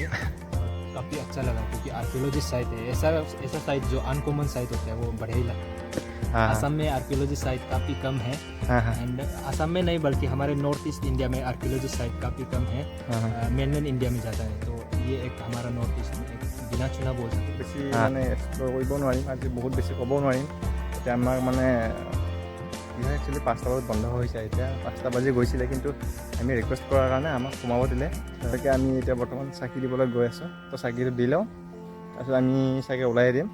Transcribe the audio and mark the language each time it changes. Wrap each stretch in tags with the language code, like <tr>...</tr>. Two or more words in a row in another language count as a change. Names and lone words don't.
<hi>काफ़ी अच्छा लगा क्योंकि</hi> <en>archaeology site</en> <hi>है। ऐसा साइट जो</hi> <en>uncommon site</en> <hi>होता है वो बढ़िया ही लगता है। असम में</hi> <en>archaeology site</en> <hi>काफ़ी कम है, एंड असम में नहीं बल्कि हमारे नॉर्थ ईस्ट इंडिया में</hi> <en>archaeology site</en> <hi>काफ़ी कम है। मेनलैंड इंडिया में ज़्यादा है, तो ये एक हमारा नॉर्थ ईस्ट में एक बिना चुना बोल सकते।</hi> <as>বেছি মানে এক্সপ্ল'ৰ কৰিব নোৱাৰিম, আজি বহুত বেছি ক'ব নোৱাৰিম। এতিয়া আমাক মানে কি হয়, একচুৱেলি 5টা বজাত বন্ধ হৈ যায়। এতিয়া 5টা বাজি গৈছিলে, কিন্তু আমি ৰিকুৱেষ্ট কৰাৰ কাৰণে আমাক সোমাব দিলে। গতিকে আমি এতিয়া বৰ্তমান চাকি দিবলৈ গৈ আছোঁ। তো চাকিটো দি লওঁ, তাৰপিছত আমি চাগে ওলাই দিম।</as>